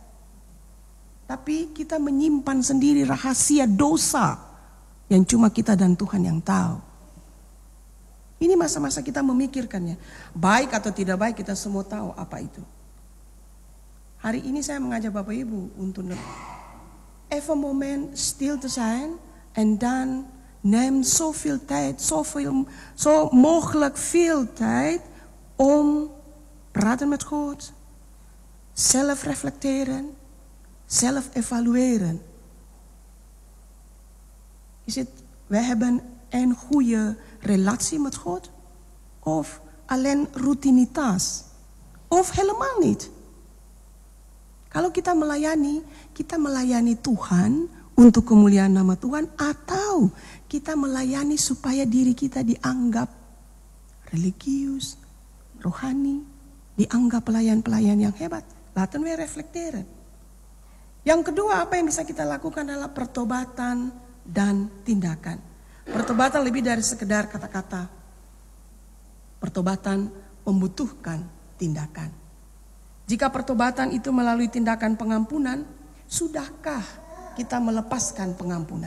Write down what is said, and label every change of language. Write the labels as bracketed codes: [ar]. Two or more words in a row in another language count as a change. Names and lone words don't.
[id] Tapi kita menyimpan sendiri rahasia dosa yang cuma kita dan Tuhan yang tahu. Ini masa-masa kita memikirkannya. Baik atau tidak baik kita semua tahu apa itu. Hari ini saya mengajak Bapak Ibu untuk [nl] even moment still te zijn en dan neem zoveel tijd, zo mogelijk veel tijd om praten met God, zelf reflecteren, zelf evalueren. Wij hebben een goede relatie met God, of alleen rutinitas, of helemaal niet. [id] Kalau kita melayani Tuhan untuk kemuliaan nama Tuhan, atau kita melayani supaya diri kita dianggap religius, rohani, dianggap pelayan-pelayan yang hebat. [nl] Laten we reflekteren. [id] Yang kedua, apa yang bisa kita lakukan adalah pertobatan dan tindakan. Pertobatan lebih dari sekedar kata-kata. Pertobatan membutuhkan tindakan. Jika pertobatan itu melalui tindakan pengampunan, sudahkah kita melepaskan pengampunan?